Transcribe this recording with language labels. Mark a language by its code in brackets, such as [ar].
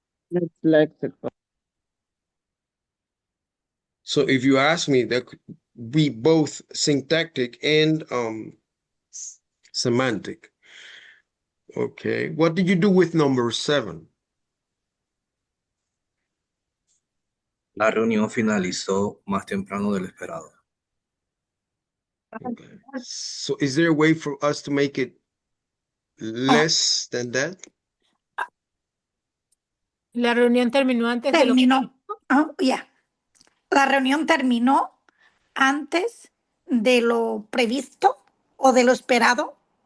[en] It's lexical. So if you ask me, that could be both syntactic and semantic. Okay. What did you do with number 7? [es] La reunión finalizó más temprano de lo esperado. [en] Okay. So is there a way for us to make it Oh, less than that? [es] La reunión terminó antes de lo [en] terminó. Oh, yeah. [es] La reunión terminó antes de lo previsto o de lo esperado.